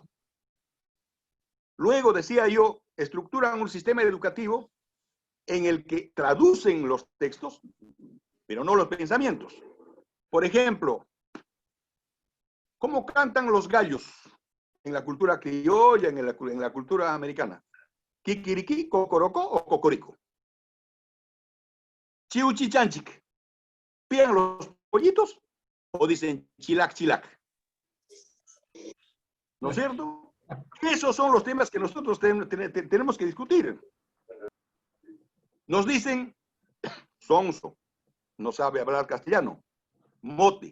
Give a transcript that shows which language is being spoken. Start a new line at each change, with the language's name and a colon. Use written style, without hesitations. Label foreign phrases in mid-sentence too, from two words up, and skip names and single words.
Spanish: Luego, decía yo, estructuran un sistema educativo en el que traducen los textos, pero no los pensamientos. Por ejemplo, ¿cómo cantan los gallos en la cultura criolla, en la cultura americana? Kikiriki, cocorocó o cocorico. Chiuchichanchic. ¿Pían los pollitos o dicen chilac, chilac? ¿No es cierto? Esos son los temas que nosotros tenemos que discutir. Nos dicen sonso, no sabe hablar castellano, mote.